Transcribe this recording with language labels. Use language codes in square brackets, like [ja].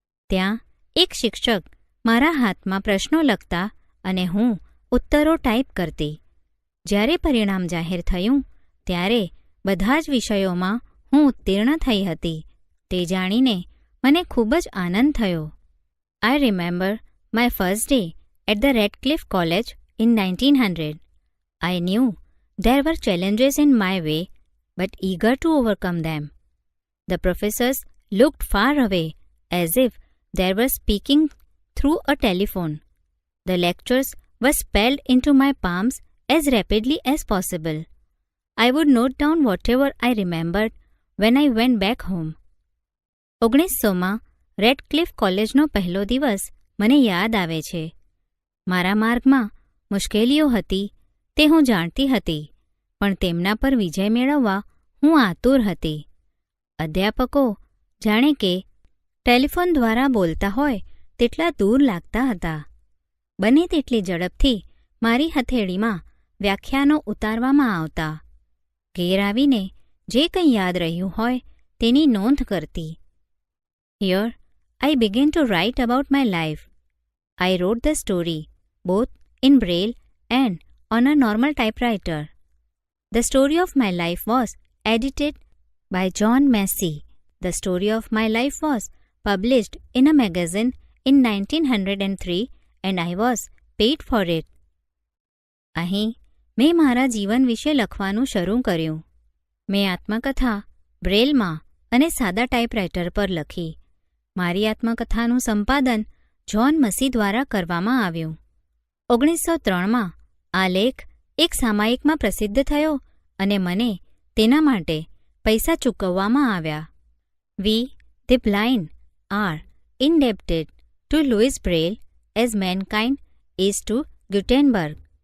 [gu] ત્યાં એક શિક્ષક મારા હાથમાં પ્રશ્નો લખતા અને હું ઉત્તરો ટાઈપ કરતી. જ્યારે પરિણામ જાહેર થયું ત્યારે બધા જ વિષયોમાં હું ઉત્તીર્ણ થઈ હતી. તે જાણીને મને ખૂબ જ આનંદ થયો. [en] I remember my first day at the Radcliffe College in 1900. I knew there were challenges in my way, but eager to overcome them. The professors looked far away, as if they were speaking through a telephone. The lectures were spelled into my palms as rapidly as possible. I would note down whatever I remembered when I went back home. [gu] 1900માં Radcliffe કોલેજનો પહેલો દિવસ મને યાદ આવે છે. મારા માર્ગમાં મુશ્કેલીઓ હતી તે હું જાણતી હતી, પણ તેમના પર વિજય મેળવવા હું આતુર હતી. અધ્યાપકો જાણે કે ટેલિફોન દ્વારા બોલતા હોય તેટલા દૂર લાગતા હતા. બને તેટલી ઝડપથી મારી હથેળીમાં વ્યાખ્યાનો ઉતારવામાં આવતા. ઘેર આવીને જે કંઈ યાદ રહ્યું હોય તેની નોંધ કરતી. [en] Here, I began to write about my life. I wrote the story both in Braille and on a normal typewriter. The story of my life was edited by John Massey. The story of my life was published in a magazine in 1903 and I was paid for it. [gu] અહીં મેં મારા જીવન વિશે લખવાનું શરૂ કર્યું. મેં આત્મકથા બ્રેલમાં અને સાદા ટાઈપરાઇટર પર લખી. મારી આત્મકથાનું સંપાદન જ્હોન મસી દ્વારા કરવામાં આવ્યું. 1903માં આ લેખ એક સામાયિકમાં પ્રસિદ્ધ થયો અને મને તેના માટે પૈસા ચૂકવવામાં આવ્યા. [en] We, the blind, are indebted to Louis Braille as mankind is to Gutenberg.